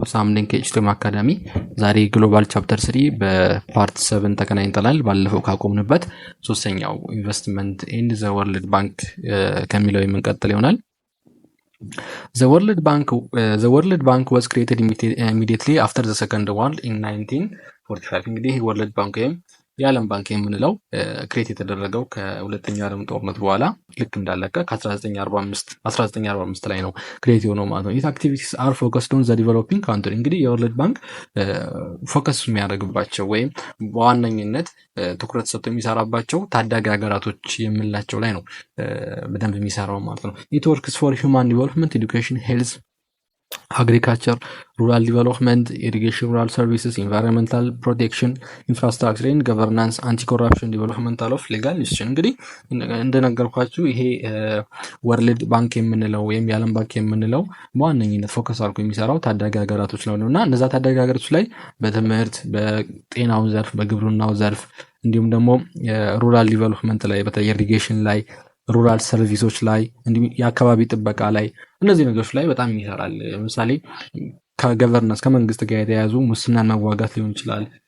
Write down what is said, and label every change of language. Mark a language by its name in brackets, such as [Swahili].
[Amharic] ሳም ነኝ ከኤችቲኤም አካዳሚ። ዛሬ ግሎባል ቻፕተር 3 በፓርት 7 ተገናኝተናል። ባለፈው ካቆምንበት ሶስተኛው ኢንቨስትመንት ኤንድ ዘ ወርልድ ባንክ ከሚለው የምንቀጥል ይሆናል። [English] The World Bank was created immediately after the Second World in 1945. [Amharic] እንግዲህ ወርልድ ባንክ ወይም የዓለም ባንክ የምንለው ክሬት የተደረገው ከሁለተኛው ዓለም ጦርነት በኋላ ልክ እንዳለቀ ከ1945 ላይ ነው ክሬት የሆነው ማለት ነው። [English] Its activities are focused on the developing country. [Amharic] እንግዲህ የወርልድ ባንክ ፎከስ የሚያደርግባቸው ወይም በዋነኝነት ትኩረት ሰጥቶ የሚሰራባቸው ታዳጊ ሀገራቶች የምንላቸው ላይ ነው በደንብ የሚሰራው ማለት ነው። [English] It works for human development, education, health, agriculture, rural development, irrigation, rural services, environmental protection, infrastructure and governance, anti-corruption, developmental of legal institution. [Amharic] እንግዲህ እንደነገርኳችሁ ይሄ ወርልድ ባንክ የምንለው ወይም የዓለም ባንክ የምንለው በዋነኝነት ፎከስ አድርጎ የሚሰራው ታዳጊ ሀገራቶች ላይ ነውና እነዛ ታዳጊ ሀገራቶች ላይ በትምህርት፣ በጤናው ዘርፍ፣ በግብርናው ዘርፍ እንዲሁም ደግሞ ሩራል ዲቨሎፕመንት ላይ በተለይ ኢሪጌሽን ላይ ሩራል ሰርቪሶች ላይ እንዲሁም የአካባቢ ጥበቃ ላይ እነዚህ ነገሮች ላይ በጣም ይሰራል። ለምሳሌ ከገቨርናንስ ከመንግስት ጋር የተያያዙ ሙስናን መዋጋት ሊሆን ይችላል፣